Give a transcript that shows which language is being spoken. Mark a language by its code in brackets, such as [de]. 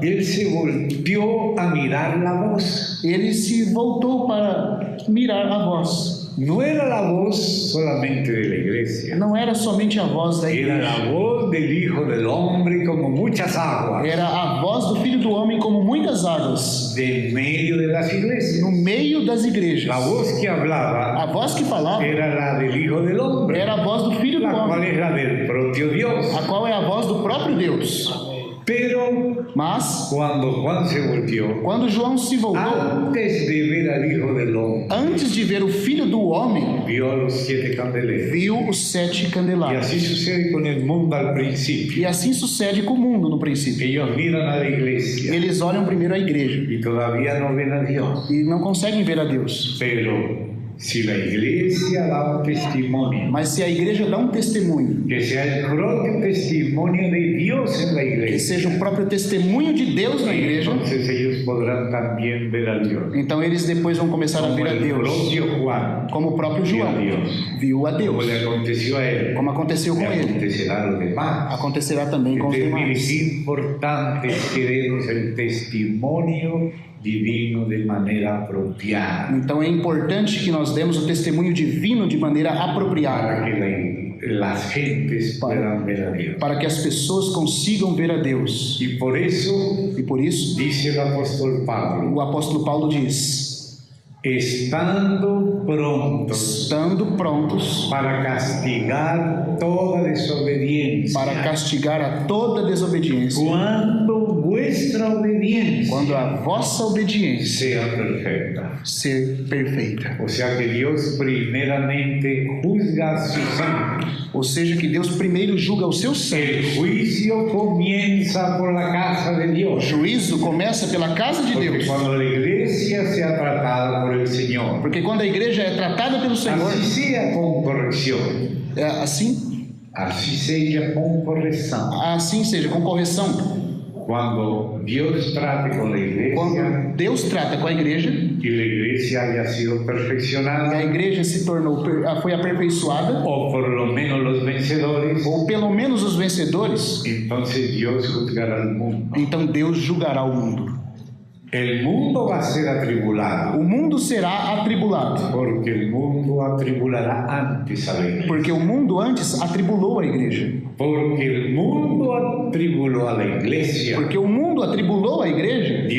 [es] Él se volteó a mirar la voz. [pt] ele se voltou para mirar a voz. [es] No era la voz solamente de la iglesia, [pt] Não era somente a voz da [es] era [pt] igreja, [es] la voz del Hijo del Hombre como muchas aguas [pt] era a voz do Filho do Homem como muitas águas, [es] de en medio de las iglesias. [pt] no meio das igrejas. [es] La voz que hablaba [pt] A voz que falava [es] era la del Hijo del Hombre, [pt] era a voz do Filho do [es] la cual [pt] Homem, [es] es la del propio Dios. [pt] a qual é a voz do próprio Deus. [es] Pero [pt] Mas, [es] cuando Juan se volteó, [pt] quando João se voltou, [es] antes de ver al Hijo del Hombre, [pt] antes de ver o Filho do Homem, [es] vio a los 7 candeleros. [pt] viu os 7 [es] Y [pt] candelabros. [es] así sucede con el mundo al principio. [pt] E assim sucede com o mundo no princípio. [es] Ellos miran a la iglesia [pt] Eles olham primeiro a igreja [es] y todavía no ven a Dios. [pt] e não conseguem ver a Deus. [es] Pero si la iglesia da un testimonio, [pt] Mas se a igreja dá um testemunho, [es] que sea el propio testimonio de Dios en la [pt] que [es] iglesia, [pt] seja o próprio testemunho de Deus na igreja, [es] entonces ellos podrán también ver a Dios. [pt] então eles depois vão começar a [es] Como [pt] ver a [es] el [pt] Deus, [es] propio Juan [pt] como o próprio [es] vio a [pt] João [es] Dios, [pt] viu a [es] como [pt] Deus, [es] le aconteció a él, [pt] como aconteceu com [es] le [pt] ele, [es] acontecerá a los demás. [pt] acontecerá também com os [es] Entonces, [pt] demais. [es] es importante que demos el testimonio divino de manera apropiada, [pt] Então é importante que nós demos o testemunho divino de maneira [es] para [pt] apropriada, [es] que las gentes puedan ver a Dios. [pt] para que as pessoas consigam ver a Deus. [es] Y por eso [pt] E por isso, [es] dice el apóstol Pablo, [pt] o apóstolo Paulo diz: [es] estando prontos [pt] estando prontos [es] para castigar toda desobediencia, [pt] para castigar a toda desobediência, [es] cuando vuestra obediencia [pt] quando a vossa obediência [es] sea perfecta. [pt] ser perfeita. [es] O sea que Dios primeramente juzga a sus santos. [pt] Ou seja, que Deus primeiro julga os seus santos. [es] El juicio comienza por la casa de [pt] O [es] Dios. [pt] juízo começa pela casa de [es] Porque [pt] Deus. [es] cuando la iglesia sea tratada por el Señor, [pt] Porque quando a igreja é tratada pelo Senhor, [es] así sea con corrección, [pt] é assim, [es] así sea con corrección. [pt] assim seja, com correção. [es] Cuando Dios trate con la iglesia [pt] Quando Deus trata com a igreja [es] y la iglesia haya sido [pt] e a [es] perfeccionada, [pt] igreja se tornou, foi aperfeiçoada, [es] o por lo menos los vencedores, [pt] ou pelo menos os vencedores, [es] entonces Dios juzgará al mundo. [pt] então Deus julgará o mundo. [es] El mundo va a ser atribulado, [pt] O mundo será atribulado, [es] porque el mundo atribulará antes a la iglesia. [pt] porque o mundo antes atribulou a igreja. [es] Porque el mundo atribuló a la iglesia, [pt] Porque o mundo atribulou a igreja,